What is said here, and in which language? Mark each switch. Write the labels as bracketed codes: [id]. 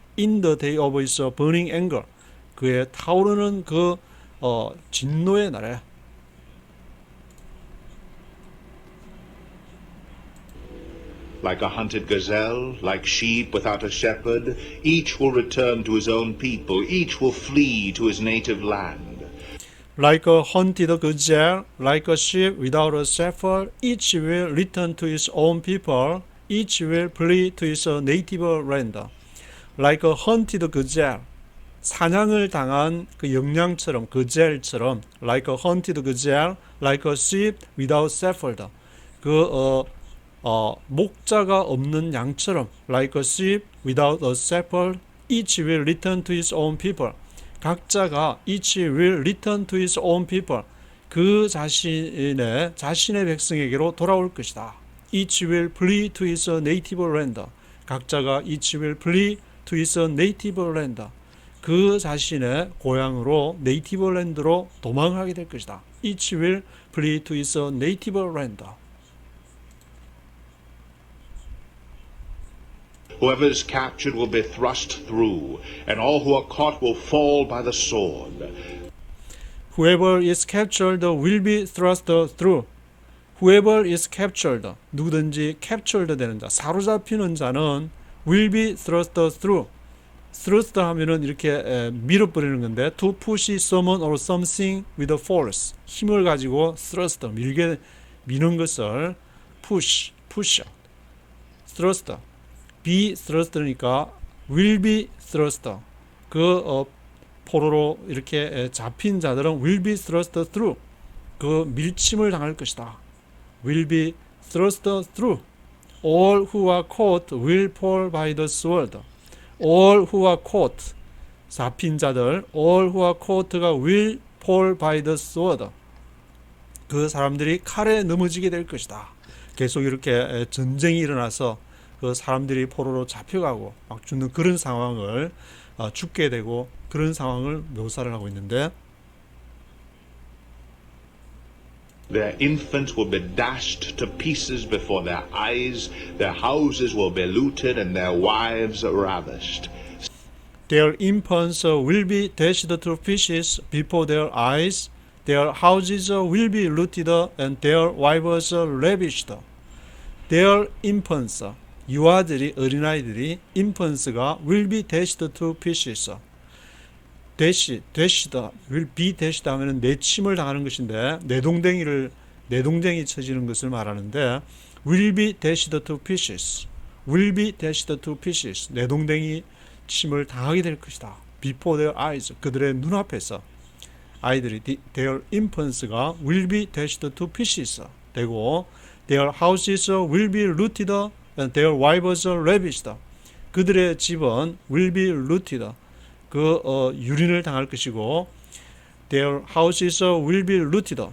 [en] In the day of his burning anger. [ko] 그의 타오르는 그 진노의 날에. [en] Like a hunted gazelle, like sheep without a shepherd, each will return to his own people, each will flee to his native land. Like a hunted gazelle, like a sheep without a shepherd, each will return to his own people, each will flee to his native land. Like a hunted gazelle, [ko] 사냥을 당한 그 영양처럼, 그젤처럼, [en] like a hunted gazelle, like a sheep without shepherd, [ko] 목자가 없는 양처럼, [en] like a sheep without a shepherd, each will return to his own people. [ko] 각자가 [en] each will return to his own people. [ko] 그 자신의 백성에게로 돌아올 것이다. [en] Each will flee to his native land. [ko] 각자가 [en] each will flee to his native land. [ko] 그 자신의 고향으로 네이티브 랜드로 도망하게 될 것이다. [en] Each will flee to his native land. Whoever is captured will be thrust through, and all who are caught will fall by the sword. Whoever is captured will be thrust through. Whoever is captured, [ko] 누구든지 captured 되는 자, 사로잡히는 자는 [en] will be thrust through. thrust [ko] 하면은 이렇게 밀어버리는 건데, [en] to push someone or something with force. [ko] 힘을 가지고 thrust, 미는 것을 push, thrust. [en] be thrust니까 will be thrust. [ko] 포로로 이렇게 잡힌 자들은 [en] will be thrust through. [ko] 밀침을 당할 것이다. [en] will be thrust through. All who are caught will fall by the sword. All who are caught, [ko] 잡힌 자들, [en] all who are caught가 will fall by the sword. [ko] 그 사람들이 칼에 넘어지게 될 것이다. 계속 이렇게 전쟁이 일어나서 그 사람들이 포로로 잡혀가고 막 죽는 그런 상황을 죽게 되고 그런 상황을 묘사를 하고 있는데, [en] Their infants will be dashed to pieces before their eyes. Their houses will be looted and their wives ravished. Their infants will be dashed to pieces before their eyes. Their houses will be looted and their wives ravished. Their infants, [ko] 유아들이 어린아이들이 [en] infants가 will be dashed to pieces. [ko] dashed, will be dashed 하면은 내침을 당하는 것인데 내동댕이 쳐지는 것을 말하는데 [en] will be dashed to pieces. will be dashed to pieces. [ko] 내동댕이 침을 당하게 될 것이다. [en] before their eyes. [ko] 그들의 눈앞에서 아이들이 [en] their infants가 will be dashed to pieces 되고 their houses will be looted and their wives ravished. [ko] 그들의 집은 [en] will be looted. [ko] 유린을 당할 것이고 [en] their houses will be looted.